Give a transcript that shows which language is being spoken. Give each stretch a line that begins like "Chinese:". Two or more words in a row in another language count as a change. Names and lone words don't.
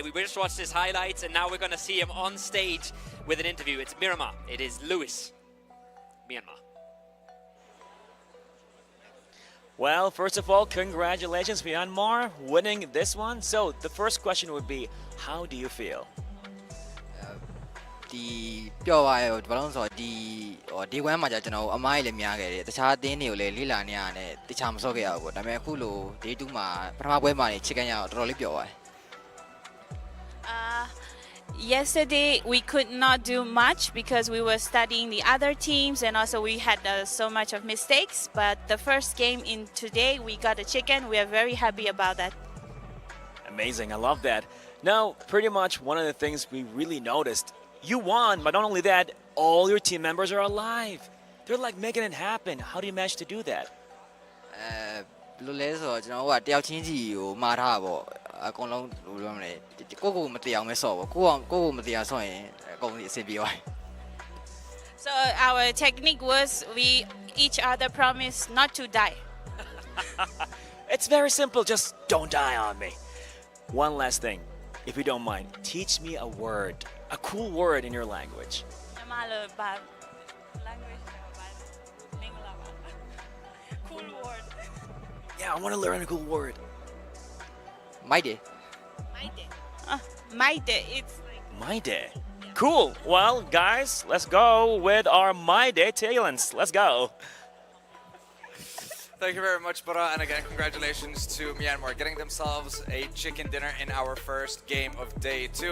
English: We just watched his highlights, and now we're going to see him on stage with an interview. It's Miramar. It is Lewis, Myanmar. Well, first of all, congratulations, Myanmar, winning this one. So the first question would be, how do you feel?
Burmese: ဒီပြောပါရဲ့ဘာလို့ဆိုတော့ဒီကွမ်းမှာကျွန်တော်အမိုင်းလည်းများခဲ့တယ်တခြားအသင်းတွေကိုလည်းလေ့လာနေရတယ်တခြားမစော့ခဲ့ရဘူးပေါ့ဒါပေမဲ့အခုလို day 2မှာပထမပွဲမှာနေချစ်ကန်ရအောင်တော်တော်လေးပျော်ပါတယ်
English: Yesterday we could not do much because we were studying the other teams and also we had so much of mistakes, but the first game in today we got a chicken. We are very happy about that. Amazing, I love that. Now, pretty much one of the things we really noticed, you won, but not only that, all your team members are alive. They're like making it happen. How do you manage to do that?
Burmese: ဘယ်လိုလဲဆိုတော့ကျွန်တော်ကတယောက်ချင်းစီကိုမှားထားပါပေါ့အကုန်လုံးဘယ်လိုပြောမလဲကိုမတရားအောင်ပဲဆော့ပေါ့ကိုမတရားဆော့ရင်အကုန်အဆင်ပြေသွားတယ်
English: So our technique was we each other promised not to die. It's very simple, just don't die on me. One last thing, if you don't mind, teach me a word, a cool word in your language. Cool word. Yeah, I want to learn a cool word.
Burmese: မိုက်တယ်
English: My day. It's like My day. Cool. Well, guys, let's go with our My Day talents. Let's go. Thank you very much, Bara, and again, congratulations to Myanmar getting themselves a chicken dinner in our first game of day 2.